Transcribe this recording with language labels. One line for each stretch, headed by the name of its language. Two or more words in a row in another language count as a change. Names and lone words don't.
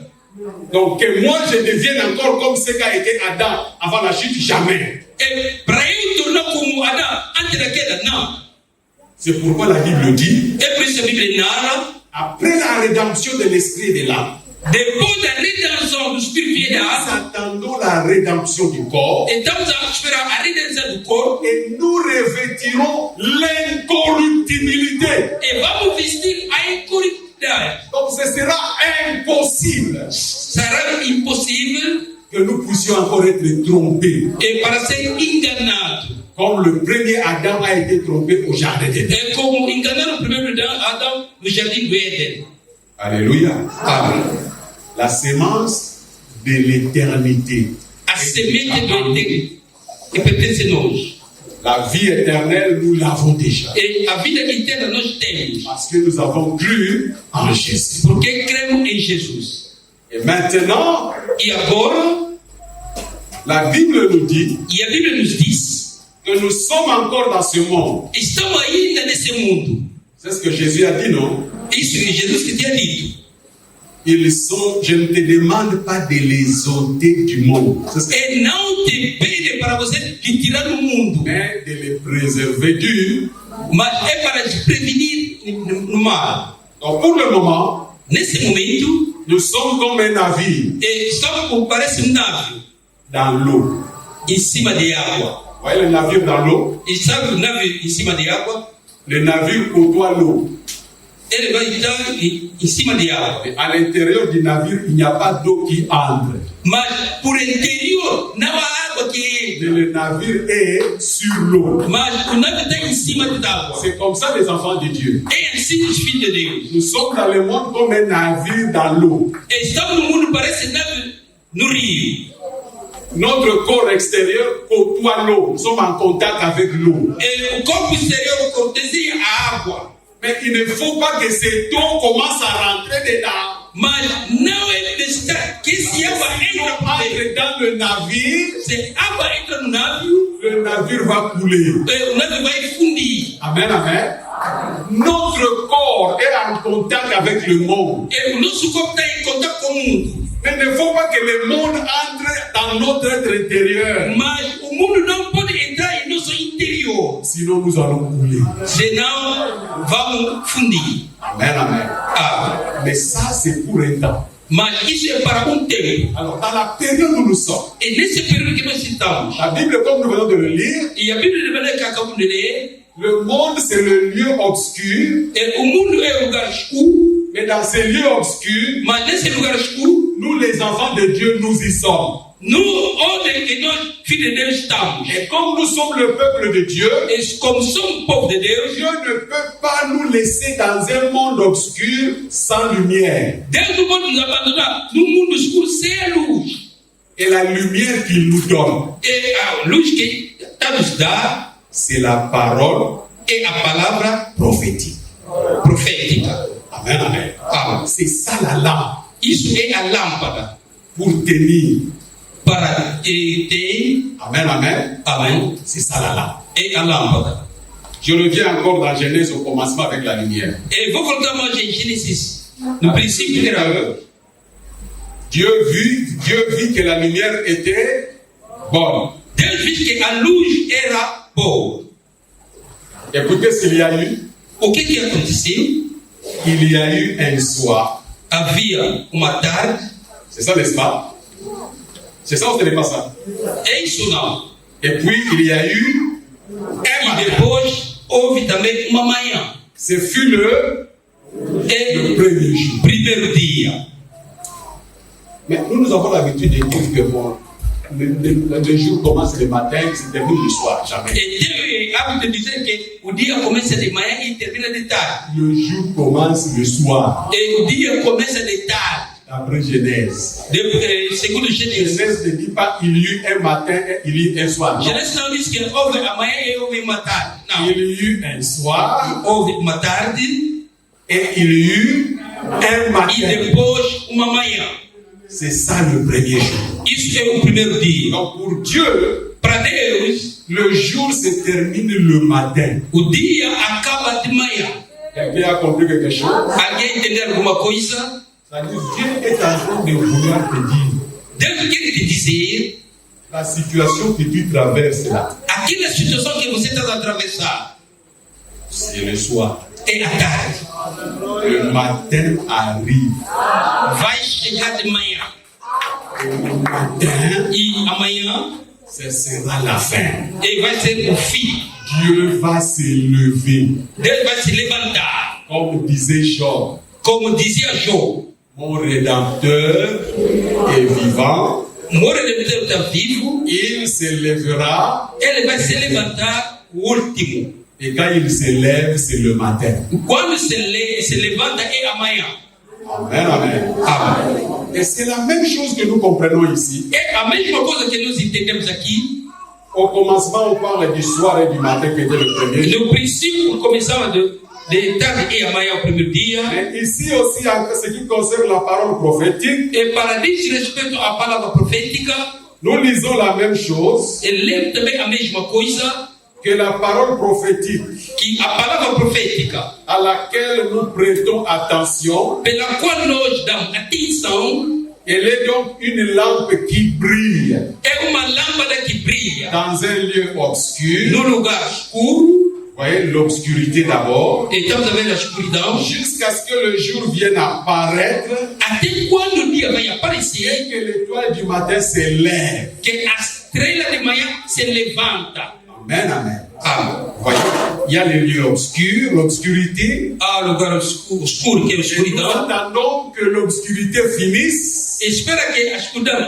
French: Donc que moi je devienne encore comme ce qu'a été Adam avant la chute, jamais.
Portuguese: Para eu tornar como Adão antes da queda, não.
French: C'est pourquoi la Bible dit,
Portuguese: É por isso a Bíblia narra,
French: après la rédemption de l'esprit et de l'âme,
Portuguese: depois da redenção do espírito e da
French: nous
Portuguese: alma,
French: attendons la rédemption du corps
Portuguese: estamos a esperar a redenção do corpo
French: et nous revêtirons l'incorruptibilité.
Portuguese: e vamos vestir a incorruptibilidade.
French: Donc ce sera impossible
Portuguese: Será impossível
French: que que nous puissions encore être trompés.
Portuguese: e para ser enganado.
French: Comme le premier Adam a été trompé au jardin d'Éden.
Portuguese: É como enganaram o primeiro Adão no jardim do Éden.
French: Alléluia.
Portuguese: Amém.
French: La sémence de l'éternité.
Portuguese: A semente do Eterno que pertence a nós.
French: La vie éternelle, nous l'avons déjà.
Portuguese: E a vida eterna nós temos.
French: Parce que nous avons cru en Jésus.
Portuguese: Porque cremos em Jesus.
French: Et maintenant,
Portuguese: E agora,
French: la Bible nous dit
Portuguese: e a Bíblia nos diz,
French: que nous sommes encore dans ce monde.
Portuguese: estamos ainda nesse mundo.
French: C'est ce que Jésus a dit, non?
Portuguese: Isso que Jesus que tinha dito.
French: Ils sont, je ne te demande pas de les ôter du monde,
Portuguese: E não te pede para você lhe tirar do mundo,
French: mais de les préserver du.
Portuguese: mas é para te prevenir no mal.
French: Donc pour le moment,
Portuguese: Nesse momento,
French: nous sommes comme un navire
Portuguese: estamos, parece navio
French: dans l'eau.
Portuguese: em cima de água.
French: Vous voyez le navire dans l'eau?
Portuguese: E sabe o navio em cima de água?
French: Le navire côtoie l'eau.
Portuguese: Ele vai estar em cima de água.
French: Et à l'intérieur du navire, il n'y a pas d'eau qui entre.
Portuguese: Mas por interior não há água que
French: Mais
Portuguese: entra.
French: le navire est sur l'eau.
Portuguese: Mas o navio está em cima d'água.
French: C'est comme ça les enfants de Dieu.
Portuguese: É assim os filhos de Deus.
French: Nous sommes dans le monde comme un navire dans l'eau.
Portuguese: Estamos no mundo, parece navio no rio.
French: Notre corps extérieur côtoie l'eau. Nous sommes en contact avec l'eau.
Portuguese: E o corpo exterior cortesia a água.
French: Mais il ne faut pas que cette eau commence à rentrer dedans.
Portuguese: Mas não é necessário que se água
French: Si on
Portuguese: entra por dentro.
French: entre dans le navire,
Portuguese: Se água entra no navio,
French: le navire va couler.
Portuguese: o navio vai fundir.
French: Amen, amen. Notre corps est en contact avec le monde.
Portuguese: E o nosso corpo está em contato com o mundo.
French: Mais il ne faut pas que le monde entre dans notre être intérieur.
Portuguese: Mas o mundo não pode entrar em nosso interior.
French: Sinon, nous allons couler.
Portuguese: Senão vamos fundir.
French: Amen, amen. Ah, Mais ça, c'est pour un temps.
Portuguese: mas isso é para um tempo.
French: Alors, dans la période où nous sommes,
Portuguese: E nesse período que nós estamos,
French: la Bible, comme nous venons de le lire,
Portuguese: e a Bíblia de Belém que acabamos de ler,
French: le monde, c'est le lieu obscur.
Portuguese: o mundo é um lugar escuro,
French: Mais dans ces lieux obscurs,
Portuguese: mas nesse lugar escuro,
French: nous, les enfants de Dieu, nous y sommes.
Portuguese: onde que nós, filhos de Deus, estamos.
French: Et comme nous sommes le peuple de Dieu,
Portuguese: E como somos povo de Deus,
French: Dieu ne peut pas nous laisser dans un monde obscur sans lumière.
Portuguese: Deus não pode nos abandonar no mundo escuro sem a luz.
French: Et la lumière qu'il nous donne,
Portuguese: E a luz que está nos dá
French: c'est la parole
Portuguese: é a palavra
French: prophétique.
Portuguese: profética.
French: Amen, amen. Ah, C'est ça la lampe
Portuguese: isso é a lâmpada
French: pour tenir.
Portuguese: para ter.
French: Amen, amen.
Portuguese: Amém.
French: C'est ça la lampe.
Portuguese: É a lâmpada.
French: Je reviens encore dans Genèse au commencement avec la lumière.
Portuguese: E vou voltar mais em Gênesis. No princípio era
French: Dieu vit que la lumière était bonne.
Portuguese: Deus viu que a luz era boa.
French: Écoutez ce qu'il y a eu.
Portuguese: O que aconteceu?
French: Il y a eu un soir.
Portuguese: Havia uma tarde.
French: C'est ça, n'est-ce pas? C'est ça ou ce n'est pas ça?
Portuguese: É isso não.
French: Et puis, il y a eu un
Portuguese: E
French: matin.
Portuguese: depois houve também uma manhã.
French: Ce fut le
Portuguese: E
French: premier jour.
Portuguese: primeiro dia.
French: Mais nous avons l'habitude de dire que bon, le jour commence le matin et se termine le soir. Jamais.
Portuguese: E Deus é hábito de dizer que o dia começa de manhã e termina de tarde.
French: Le jour commence le soir.
Portuguese: E o dia começa de tarde.
French: D'après Genèse.
Portuguese: Segundo Gênesis.
French: Genèse ne dit pas il y eut un matin et il y eut un soir. Non.
Portuguese: Gênesis não diz que houve amanhã e houve uma tarde. Não.
French: Il y eut un soir
Portuguese: Houve uma tarde
French: et il y eut un
Portuguese: e
French: matin.
Portuguese: depois uma manhã.
French: C'est ça le premier jour.
Portuguese: Isso é o primeiro dia.
French: Donc pour Dieu,
Portuguese: Para Deus,
French: le jour se termine le matin.
Portuguese: o dia acaba de manhã.
French: Quelqu'un a compris quelque chose?
Portuguese: Alguém entendeu alguma coisa?
French: C'est-à-dire Dieu est en train de vouloir te dire
Portuguese: Deus quer te dizer
French: la situation que tu traverses là.
Portuguese: aquela situação que você está a atravessar
French: C'est le soir.
Portuguese: é a tarde.
French: Le matin arrive.
Portuguese: Vai chegar de manhã.
French: Le matin,
Portuguese: E amanhã
French: ce sera la fin.
Portuguese: e vai ser o fim.
French: Dieu va se lever.
Portuguese: Deus vai se levantar.
French: Comme disait Job,
Portuguese: Como dizia Job,
French: mon rédempteur est vivant
Portuguese: Moreleteiro está vivo.
French: Il se lèvera.
Portuguese: Ele vai se levantar o último.
French: Et quand il se lève, c'est le matin.
Portuguese: Quando se levanta é amanhã.
French: Amen, amen.
Portuguese: Amen.
French: Et c'est la même chose que nous comprenons ici.
Portuguese: É a mesma coisa que nós entendemos aqui.
French: Au commencement, on parle du soir et du matin qui était le premier jour.
Portuguese: No princípio, começava de tarde e amanhã o primeiro dia.
French: Mais ici aussi, en ce qui concerne la parole prophétique,
Portuguese: E para diz respeito à palavra profética,
French: nous lisons la même chose,
Portuguese: ele lê também a mesma coisa,
French: que la parole prophétique
Portuguese: que a palavra profética,
French: à laquelle nous prêtons attention,
Portuguese: pela qual nós damos atenção,
French: elle est donc une lampe qui brille
Portuguese: é uma lâmpada que brilha
French: dans un lieu obscur.
Portuguese: no lugar escuro.
French: Vous voyez, l'obscurité d'abord,
Portuguese: E estamos a ver a escuridão,
French: jusqu'à ce que le jour vienne apparaître
Portuguese: até quando o dia vai aparecer,
French: et que l'étoile du matin s'élève.
Portuguese: que a estrela de manhã se levanta.
French: Amen, amen. Ah, Vous voyez, il y a les lieux obscurs, l'obscurité.
Portuguese: há o lugar escuro, que é a
French: Et nous
Portuguese: escuridão.
French: attendons que l'obscurité finisse
Portuguese: Espera que a escuridão